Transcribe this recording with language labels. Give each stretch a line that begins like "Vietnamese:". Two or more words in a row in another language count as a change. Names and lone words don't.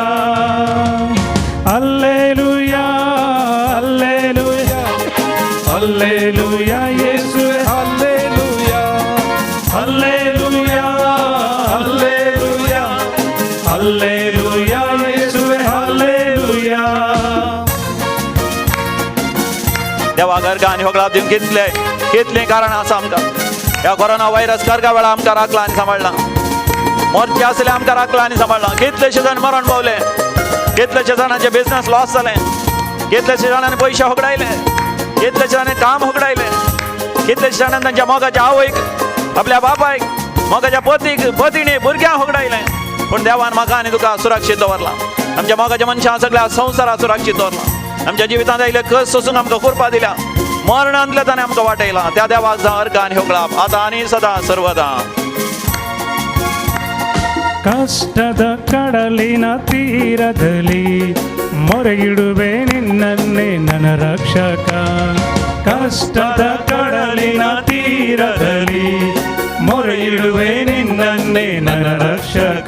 Kannada: ಹಲ್ಲೆಲೂಯಾ ಹಲ್ಲೆಲೂಯಾ ಹಲ್ಲೆಲೂಯಾ ಯೇಸುವೆ Hallelujah. ಹಲ್ಲೆಲೂಯಾ ಹಲ್ಲೆಲೂಯಾ ಹಲ್ಲೆಲೂಯಾ ಯೇಸುವೆ ಹಲ್ಲೆಲೂಯಾ.
Konkani: देवा घरका आनी होगळा दिवन कितले कारण आसा आमकां. ह्या कोरोना व्हायरस करगा वेळा आमकां राखला आनी सांबाळला, मोर्चे आसले आमकां राखला आनी सांबाळला. कितलेशे जाण मरण पावले, कितलेशे जाणांचे बिझनेस लॉस जाले, कितलेशे जाणांनी पयशे होगडायले, कितलेशे जाणांनी काम होगडायले, कितलेशे जाणांनी तांच्या मोगाच्या आवयक, आपल्या बापायक, मोगाच्या पतीक, पतीने, भुरग्यांक होगडायले. पूण देवान म्हाका आनी तुका सुरक्षीत दवरला, आमच्या मोगाच्या मनशां सगळ्या संवसाराक सुरक्षीत दवरला. आमच्या जिवितांत आयिल्ले कस सोसूंक आमकां कुरपा दिल्या, मरणांतले ताणें आमकां वाटयला. त्या देवाक जावं अर्घ आनी होगळाप आतां आनी सदां सर्वदा.
Kannada: ಕಷ್ಟದ ಕಡಲಿನ ತೀರದಲ್ಲಿ ಮೊರೆಯಿಡುವೆ ನಿನ್ನನ್ನೇ ನನ್ನ ರಕ್ಷಕ. ಕಷ್ಟದ ಕಡಲಿನ ತೀರದಲ್ಲಿ ಮೊರೆಯಿಡುವೆ ನಿನ್ನನ್ನೇ ನನ್ನ ರಕ್ಷಕ.